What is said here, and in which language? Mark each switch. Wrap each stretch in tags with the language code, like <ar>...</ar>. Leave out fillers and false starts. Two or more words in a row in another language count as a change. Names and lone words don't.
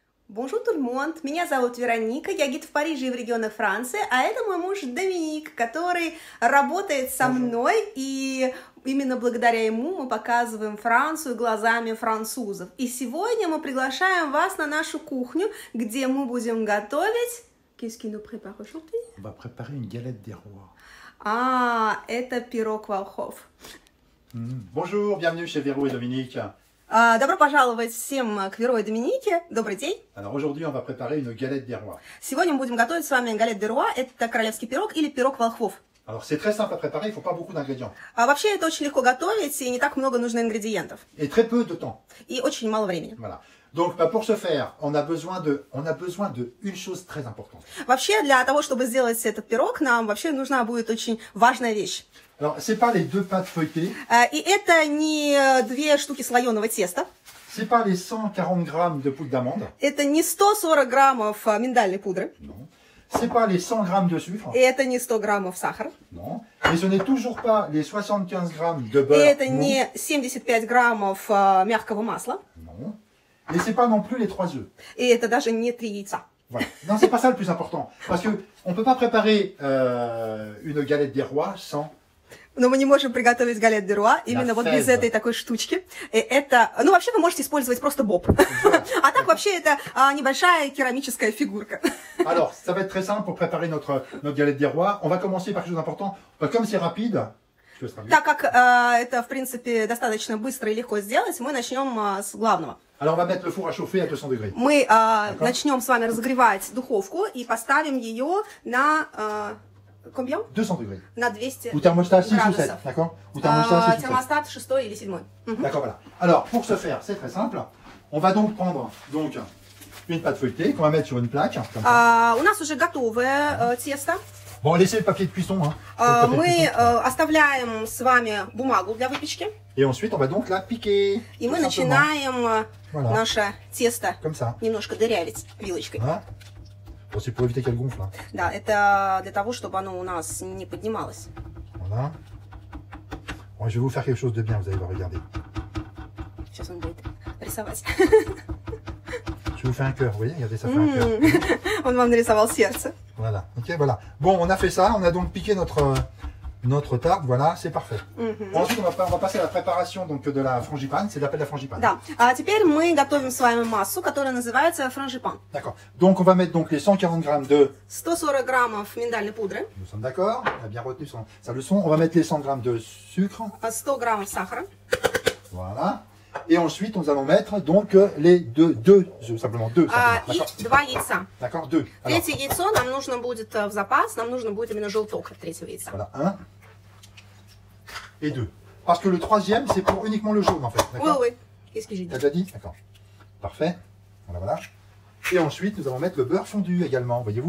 <fr>Bonjour tout le monde,</fr> <ru>меня зовут Вероника, я гид в Париже и в регионах Франции, а это мой муж Доминик, который работает со мной, и именно благодаря ему мы показываем Францию глазами французов. И сегодня мы приглашаем вас на нашу кухню, где мы будем готовить...</ru> <fr>Qu'est-ce qu'il nous prépare aujourd'hui? On va préparer une galette des rois.</fr> <ru>А, это пирог волхов.</ru> <fr>Bonjour, bienvenue chez Véro et Dominique.</fr> <ru>Добро пожаловать всем к Веро и Доминике. Добрый день.</ru> <fr>Alors aujourd'hui, on va préparer une galette des rois.</fr> <ru>Сегодня мы будем готовить с вами</ru> <fr>galette des rois.</fr> <ru>Это королевский пирог или пирог волхвов.</ru> <fr>Alors c'est très simple à préparer, il ne faut pas beaucoup d'ingrédients.</fr> <ru>Вообще это очень легко готовить, и не так много нужно ингредиентов.</ru> <fr>Et très peu de temps.</fr> <ru>И очень мало времени.</ru> <fr>Voilà. Donc pour ce faire, on a besoin de une chose très importante.</fr> <ru>Вообще для того, чтобы сделать этот пирог, нам вообще нужна будет очень важная вещь.</ru> <fr>Alors c'est pas les deux pâtes feuilletées.</fr> <ru>И это не две штуки слоеного теста.</ru> <fr>C'est pas les 140 grammes de poudre d'amande.</fr> <ru>Это не 140 граммов миндальной пудры.</ru> <fr>Non. C'est pas les 100 grammes de sucre.</fr> <ru>И это не 100 граммов сахара.</ru> <fr>Non. Et ce n'est toujours pas les 75 grammes de</fr> <ru>И</ru> <fr>beurre.</fr> <ru>это</ru> <fr>non.</fr> <ru>не 75 граммов мягкого масла.</ru> <fr>Non. Et c'est pas non plus les 3 œufs.</fr> <ru>И это даже не 3 яйца.</ru> <fr>Voilà. Non, c'est pas ça le plus important. Parce que on peut pas préparer une galette des rois sans...</fr> <ru>Но мы не можем приготовить</ru> <fr>galette des rois</fr> <ru>именно вот без этой такой штучки. И это, ну вообще вы можете использовать просто боб. А так вообще это небольшая керамическая фигурка.</ru> <fr>Alors, ça va être très simple pour préparer notre galette des rois. On va commencer par quelque chose d'important. Comme c'est rapide, je te</fr> <ru>Так как это, в принципе, достаточно быстро и легко сделать, мы начнем с главного.</ru> <fr>Alors, on va mettre le four à chauffer à 200 degrés.</fr> <ru>Мы начнем с вами разогревать духовку и поставим ее на...</ru> <fr>Combien? 200 degrés.</fr> <ru>На 200</ru> <fr>Ou thermostat 6 ou 7,</fr> <ru>градусов.</ru> <fr>d'accord? Ou thermostat 6 ou 7.</fr> <ru>Термостат 6 или 7.</ru> <fr>D'accord, voilà. Alors, pour ce faire, c'est très simple. On va donc prendre une pâte feuilletée qu'on va mettre sur une plaque. Comme ça.</fr> <ru>У нас уже готовое тесто.</ru> <fr>Bon, laissez le papier de cuisson. Hein,</fr> <ru>Мы оставляем с вами бумагу для выпечки.</ru> <fr>Et ensuite, on va donc la piquer.</fr> <ru>И мы начинаем наше тесто</ru> <fr>Comme ça.</fr> <ru>немножко дырявить вилочкой.</ru> <fr>Hein? Bon, c'est pour éviter qu'elle gonfle. Hein.</fr> <ru>Да, это для того, чтобы оно у нас не поднималось.</ru> <fr>Voilà. Bon, je vais vous faire quelque chose de bien, vous allez voir, regardez.</fr> <ru>Сейчас он будет рисовать.</ru> <fr>Je vous fais un cœur, vous voyez, regardez, ça fait un cœur.</fr> <ru>Он вам нарисовал сердце.</ru> <fr>Voilà, ok, voilà. Bon, on a fait ça, on a donc piqué notre tarte, voilà, c'est parfait. Ensuite, on va passer à la préparation donc, de la frangipane, c'est l'appel de la frangipane.</fr> <ru>Да, а теперь мы готовим с вами массу, которая называется франжипан.</ru> <fr>D'accord. Donc, on va mettre donc les 140 grammes de...</fr> <ru>140 граммов миндальной пудры.</ru> <fr>Nous sommes d'accord, on a bien retenu sa leçon. On va mettre les 100 grammes de sucre.</fr> <ru>100 граммов сахара.</ru> <fr>Voilà. Et ensuite, nous allons mettre donc les deux œufs, simplement deux.</fr> <ru>И 2 яйца.</ru> <fr>D'accord, deux.</fr> <ru>Третье яйцо нам нужно будет в запас, нам нужно будет именно желток от третьего яйца.</ru> <fr>Voilà, 1 et 2. Parce que le troisième, c'est pour uniquement le jaune en fait. Oui, oui. Qu'est-ce que j'ai dit? T'as déjà dit? D'accord. Parfait. Voilà, voilà. Et ensuite, nous allons mettre le beurre fondu également, voyez-vous.</fr>